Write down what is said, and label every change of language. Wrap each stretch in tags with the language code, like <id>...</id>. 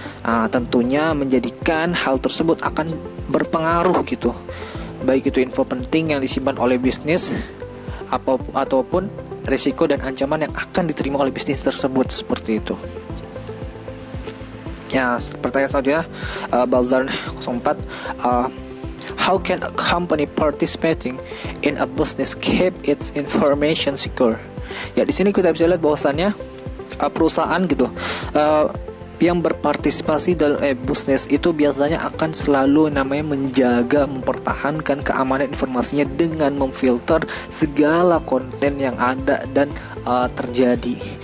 <id>Tentunya menjadikan hal tersebut akan berpengaruh gitu, baik itu info penting yang disimpan oleh bisnis ataupun risiko dan ancaman yang akan diterima oleh bisnis tersebut, seperti itu. Ya, pertanyaan selanjutnya,</id> <en>Balzar 04, how can a company participating in a business keep its information secure?</en> <id>Ya, di sini kita bisa lihat bahwasannya perusahaan gitu yang berpartisipasi dalam bisnis itu biasanya akan selalu namanya menjaga, mempertahankan keamanan informasinya dengan memfilter segala konten yang ada dan terjadi.</id>